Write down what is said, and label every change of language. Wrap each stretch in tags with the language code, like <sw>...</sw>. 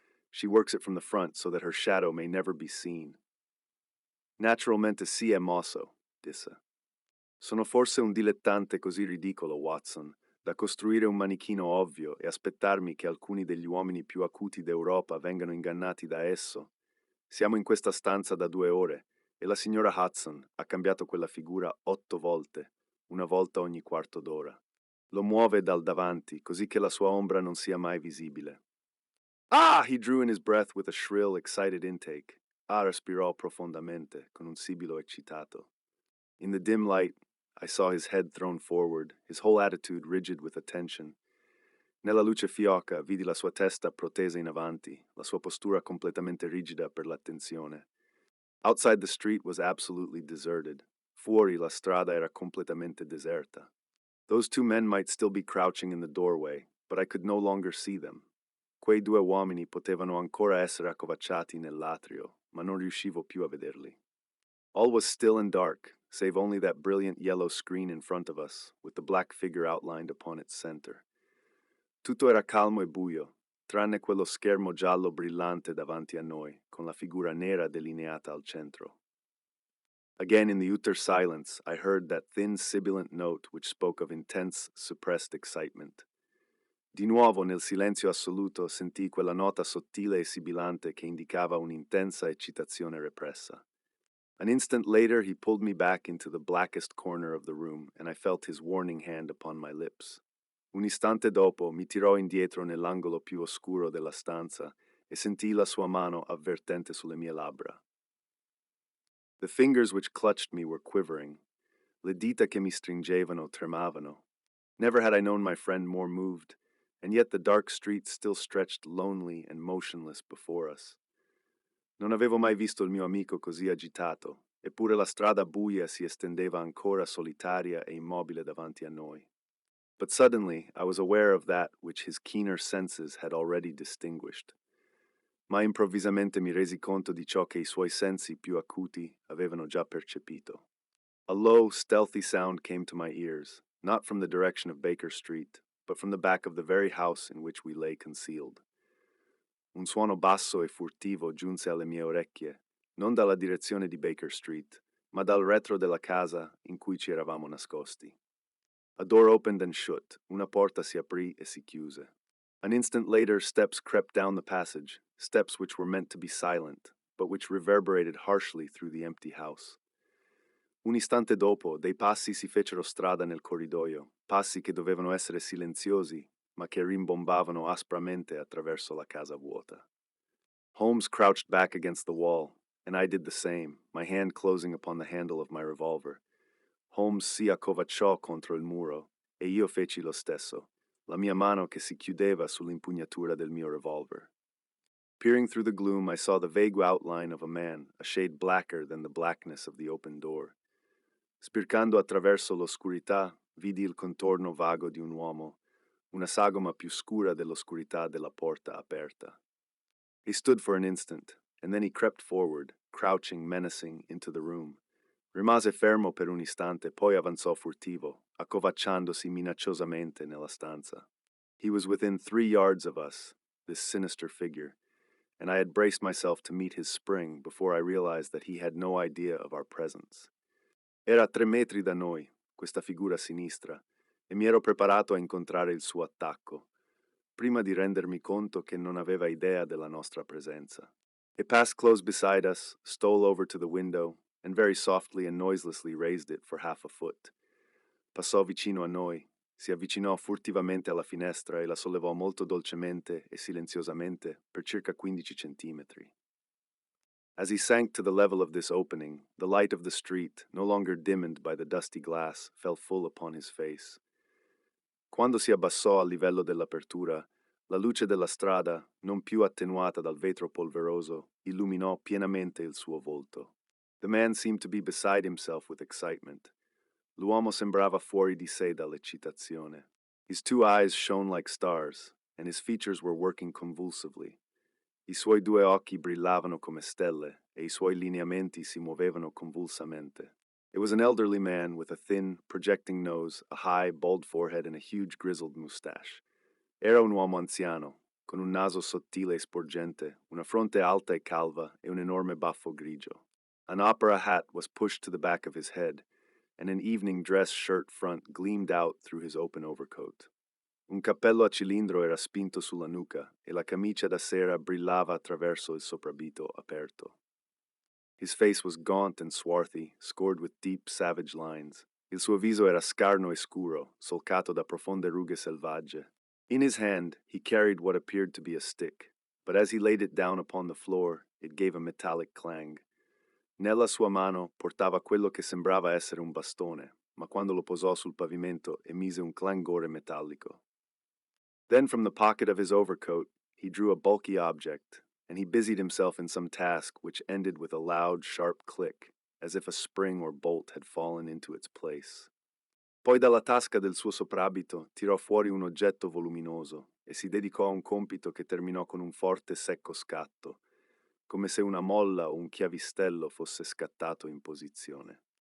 <en>She works it from the front so that her shadow may never be seen.</en> <it>Naturalmente si è mosso, disse. Sono forse un dilettante così ridicolo, Watson, da costruire un manichino ovvio e aspettarmi che alcuni degli uomini più acuti d'Europa vengano ingannati da esso. Siamo in questa stanza da 2 ore e la signora Hudson ha cambiato quella figura 8 volte, una volta ogni quarto d'ora. Lo muove dal davanti, così che la sua ombra non sia mai visibile. Ah!</it> <en>He drew in his breath with a shrill, excited intake. Ah!</en> <it>Respirò profondamente, con un sibilo eccitato.</it> <en>In the dim light, I saw his head thrown forward, his whole attitude rigid with attention.</en> <it>Nella luce fioca vidi la sua testa protesa in avanti, la sua postura completamente rigida per l'attenzione.</it> <en>Outside the street was absolutely deserted.</en> <it>Fuori la strada era completamente deserta.</it> <en>Those 2 men might still be crouching in the doorway, but I could no longer see them.</en> <it>Quei 2 uomini potevano ancora essere accovacciati nell'atrio, ma non riuscivo più a vederli.</it> <en>All was still and dark, save only that brilliant yellow screen in front of us, with the black figure outlined upon its center.</en> <it>Tutto era calmo e buio, tranne quello schermo giallo brillante davanti a noi, con la figura nera delineata al centro.</it> <en>Again in the utter silence, I heard that thin sibilant note which spoke of intense, suppressed excitement.</en> <it>Di nuovo nel silenzio assoluto sentii quella nota sottile e sibilante che indicava un'intensa eccitazione repressa.</it> <en>An instant later he pulled me back into the blackest corner of the room and I felt his warning hand upon my lips.</en> <it>Un istante dopo mi tirò indietro nell'angolo più oscuro della stanza e sentii la sua mano avvertente sulle mie labbra.</it> <en>The fingers which clutched me were quivering.</en> <it>Le dita che mi stringevano tremavano.</it> <en>Never had I known my friend more moved, and yet the dark street still stretched lonely and motionless before us.</en> <it>Non avevo mai visto il mio amico così agitato, eppure la strada buia si estendeva ancora solitaria e immobile davanti a noi.</it> <en>But suddenly I was aware of that which his keener senses had already distinguished.</en> <it>Ma improvvisamente mi resi conto di ciò che I suoi sensi più acuti avevano già percepito.</it> <en>A low, stealthy sound came to my ears, not from the direction of Baker Street, but from the back of the very house in which we lay concealed.</en> <it>Un suono basso e furtivo giunse alle mie orecchie, non dalla direzione di Baker Street, ma dal retro della casa in cui ci eravamo nascosti.</it> <en>A door opened and shut,</en> <it>una porta si aprì e si chiuse.</it> <en>An instant later, steps crept down the passage, steps which were meant to be silent, but which reverberated harshly through the empty house.</en> <it>Un istante dopo, dei passi si fecero strada nel corridoio, passi che dovevano essere silenziosi, ma che rimbombavano aspramente attraverso la casa vuota.</it> <en>Holmes crouched back against the wall, and I did the same, my hand closing upon the handle of my revolver.</en> <it>Holmes si accovacciò contro il muro, e io feci lo stesso, la mia mano che si chiudeva sull'impugnatura del mio revolver.</it> <en>Peering through the gloom, I saw the vague outline of a man, a shade blacker than the blackness of the open door.</en> <it>Spircando attraverso l'oscurità, vidi il contorno vago di un uomo, una sagoma più scura dell'oscurità della porta aperta.</it> <en>He stood for an instant, and then he crept forward, crouching menacing, into the room.</en> <it>Rimase fermo per un istante, poi avanzò furtivo, accovacciandosi minacciosamente nella stanza.</it> <en>He was within 3 yards of us, this sinister figure, and I had braced myself to meet his spring before I realized that he had no idea of our presence.</en> <it>Era a 3 metri da noi, questa figura sinistra, e mi ero preparato a incontrare il suo attacco, prima di rendermi conto che non aveva idea della nostra presenza.</it> <en>It passed close beside us, stole over to the window, and very softly and noiselessly raised it for half a foot.</en> <it>Passò vicino a noi, si avvicinò furtivamente alla finestra e la sollevò molto dolcemente e silenziosamente per circa 15 centimetri.</it> <en>As he sank to the level of this opening, the light of the street, no longer dimmed by the dusty glass, fell full upon his face.</en> <it>Quando si abbassò al livello dell'apertura, la luce della strada, non più attenuata dal vetro polveroso, illuminò pienamente il suo volto.</it> <en>The man seemed to be beside himself with excitement.</en> <it>L'uomo sembrava fuori di sé dall'eccitazione.</it> <en>His 2 eyes shone like stars, and his features were working convulsively.</en> <it>I suoi 2 occhi brillavano come stelle, e I suoi lineamenti si muovevano convulsamente.</it> <en>It was an elderly man with a thin, projecting nose, a high, bald forehead, and a huge grizzled mustache.</en> <it>Era un uomo anziano, con un naso sottile e sporgente, una fronte alta e calva, e un enorme baffo grigio.</it> <en>An opera hat was pushed to the back of his head, and an evening dress shirt front gleamed out through his open overcoat.</en> <it>Un cappello a cilindro era spinto sulla nuca, e la camicia da sera brillava attraverso il soprabito aperto.</it> <en>His face was gaunt and swarthy, scored with deep, savage lines.</en> <it>Il suo viso era scarno e scuro, solcato da profonde rughe selvagge.</it> <en>In his hand, he carried what appeared to be a stick, but as he laid it down upon the floor, it gave a metallic clang.</en> <it>Nella sua mano portava quello che sembrava essere un bastone, ma quando lo posò sul pavimento emise un clangore metallico.</it> <en>Then from the pocket of his overcoat, he drew a bulky object, and he busied himself in some task which ended with a loud, sharp click, as if a spring or bolt had fallen into its place.</en> <it>Poi dalla tasca del suo soprabito tirò fuori un oggetto voluminoso e si dedicò a un compito che terminò con un forte secco scatto, come se una molla o un chiavistello fosse scattato in posizione.</it>